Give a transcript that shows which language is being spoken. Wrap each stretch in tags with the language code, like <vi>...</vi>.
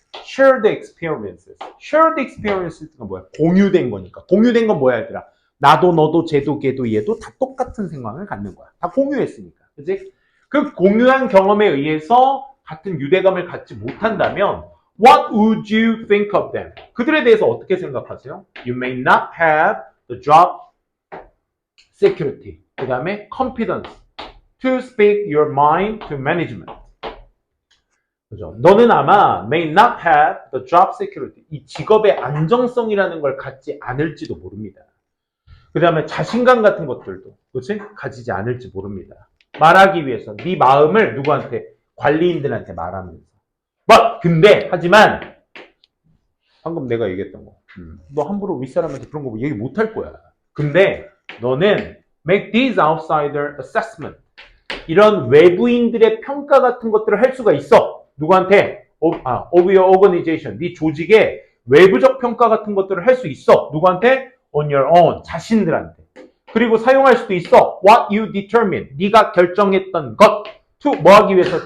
<ko>shared experiences. shared experiences가 뭐야? 공유된 거니까. 공유된 건 뭐야 얘들아? 나도 너도 쟤도 걔도 얘도 다 똑같은 생각을 갖는 거야. 다 공유했으니까. 그치? 그 공유한 경험에 의해서 같은 유대감을 갖지 못한다면</ko> <en>what would you think of them?</en> <ko>그들에 대해서 어떻게 생각하세요?</ko> <en>You may not have the job security.</en> <ko>그 다음에</ko> <en>confidence to speak your mind to management.</en> <ko>그죠? 너는 아마</ko> <en>may not have the job security.</en> <ko>이 직업의 안정성이라는 걸 갖지 않을지도 모릅니다. 그 다음에 자신감 같은 것들도 그렇지? 가지지 않을지 모릅니다. 말하기 위해서 네 마음을 누구한테? 관리인들한테 말하면서. 하지만 방금 내가 얘기했던 거. 너 함부로 윗사람한테 그런 거 얘기 못 할 거야. 근데 너는</ko> <en>make these outsider assessment.</en> <ko>이런 외부인들의 평가 같은 것들을 할 수가 있어. 누구한테?</ko> <en>of your organization.</en> <ko>네 조직의 외부적 평가 같은 것들을 할 수 있어. 누구한테?</ko> <en>on your own.</en> <ko>자신들한테. 그리고 사용할 수도 있어.</ko> <en>What you determine.</en> <ko>네가 결정했던 것.</ko> <en>To</en> <ko>뭐 하기 위해서?</ko>